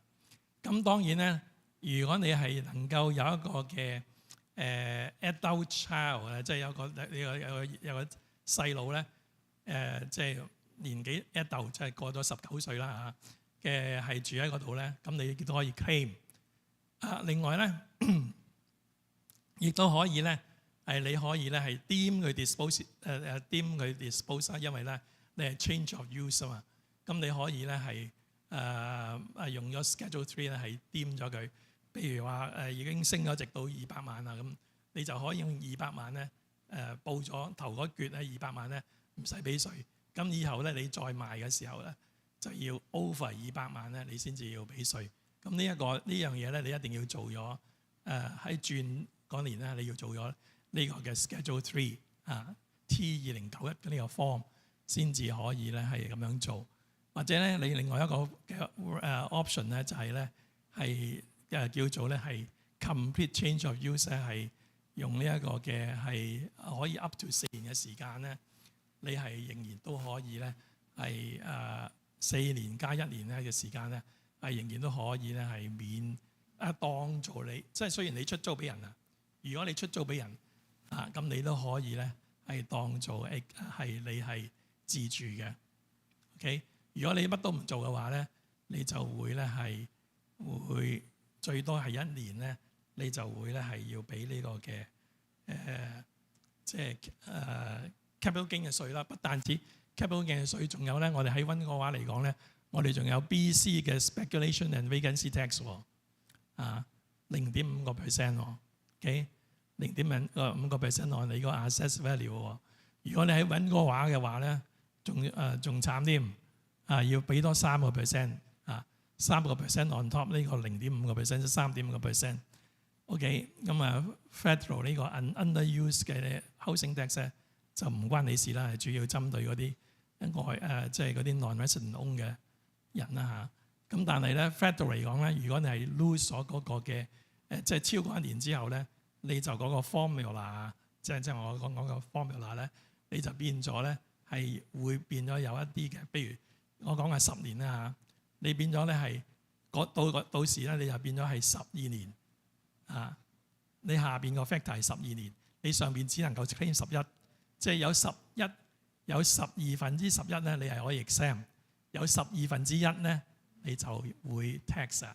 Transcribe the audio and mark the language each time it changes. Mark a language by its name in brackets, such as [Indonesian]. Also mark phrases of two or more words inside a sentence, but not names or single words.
[Cantonese] 咁當然咧，如果你係能夠有一個嘅 [English] adult child [Cantonese] 咧，即係有個細路咧，即係年紀 adult 即係過咗19歲啦嚇嘅，係住喺嗰度咧，咁你亦都可以 claim。另外咧，亦都可以咧你可以咧係 deem 佢 deem 佢 dispose， 因為咧你係 [English] change of use [Cantonese] 啊嘛。咁你可以咧係用咗 Schedule 3咧係 deem 咗佢，譬如話已經升咗值到200萬啦，咁你就可以用200萬咧報咗頭嗰橛咧200萬咧唔使俾稅，咁以後咧你再賣嘅時候咧就要 over 200萬咧你先至要俾稅，咁咁呢樣嘢咧，你一定要做咗。喺轉嗰年咧，你要做咗呢個嘅 Schedule 3 T2091嘅呢個 form 先至可以咧係咁樣做。或者咧，你另外一個嘅option 咧就係咧係叫做咧係 [English] complete change of use [Cantonese] 咧，係用呢一個嘅係可以 [English] up to [Cantonese] 4 年嘅時間咧，你係仍然都可以咧係4年加1年咧嘅時間咧係仍然都可以咧係免當做你，即係雖然你出租俾人啊，如果你出租俾人咁你都可以咧係當做係你係自住嘅。OK， 如果你乜都唔做嘅話咧，你就會咧係會最多係1年咧，你就會咧係要俾呢個嘅即係 [English] capital gain [Cantonese] 嘅稅啦。不但止 [English] capital gain [Cantonese] 嘅稅，仲有咧，我哋喺溫哥華嚟講咧，我哋仲有 BC 嘅 [English] speculation and vacancy tax [Cantonese] 0.5% 喎，OK， 0.5% 按你個 [English] assess value [Cantonese] 喎。如果你喺溫哥華嘅話咧，仲慘添要俾多3% 3% [English] on top [Cantonese] 呢個 0.5%， 3.5%。OK， 咁federal 呢個 underuse 嘅 [English] housing tax [Cantonese] 咧就唔關你事啦，係主要針對嗰啲即係嗰啲 [English] non-resident own [Cantonese] 嘅人啦嚇。咁但係咧 federal 嚟講咧，如果你係 lose 咗嗰個嘅即係超過1年之後咧，你就嗰個 formula 即係我講個 formula 咧，你就變咗咧係會變咗有一啲嘅，譬如我講係10年啦嚇，你變咗咧係到時咧你就變咗係12年你下邊個 factor 係12年，你上邊只能夠 claim 11，即係有12/11咧，你係可以 exempt， 有12/1咧你就會 tax 啊。